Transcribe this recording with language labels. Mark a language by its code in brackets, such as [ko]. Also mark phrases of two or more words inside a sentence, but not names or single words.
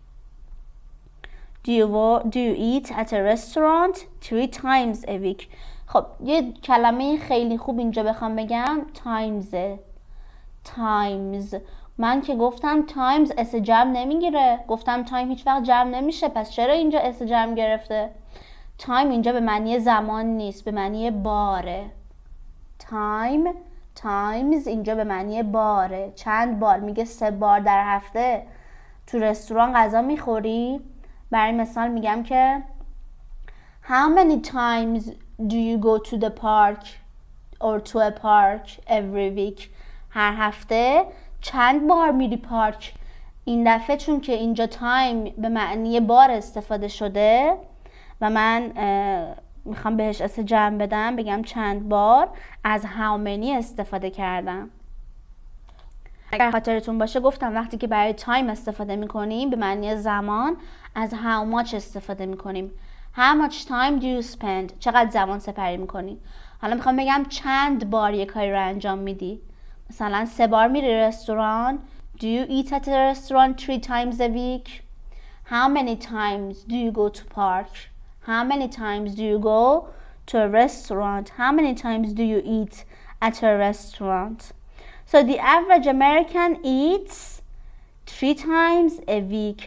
[en] Do you eat at a restaurant 3 times a week? [fa] خب یه کلمه خیلی خوب اینجا بخوام بگم times. من که گفتم times اس جمع نمیگیره، گفتم time هیچ وقت جمع نمیشه، پس چرا اینجا اس جمع گرفته؟ time اینجا به معنی زمان نیست، به معنی باره. times اینجا به معنی باره. چند بار؟ میگه 3 بار در هفته. تو رستوران غذا میخوری؟ برای مثال میگم که [en] how many times do you go to the park or to a park every week? [fa] هر هفته چند بار میری پارک؟ این دفعه چون که اینجا تایم به معنی بار استفاده شده و من میخوام بهش اسم جمع بدم، بگم چند بار از [en] how many [fa] استفاده کردم. اگر خاطرتون باشه گفتم وقتی که برای تایم استفاده میکنیم به معنی زمان از [en] how much [fa] استفاده میکنیم. [en] How much time do you spend؟ [fa] چقدر زمان سپری میکنی؟ حالا میخوام بگم چند بار یک کاری رو انجام میدی. مثلا 3 بار میری رستوران. [en] Do you eat at a restaurant 3 times a week? How many times do you go to park? How many times do you go to a restaurant? How many times do you eat at a restaurant? So the average American eats 3 times a week.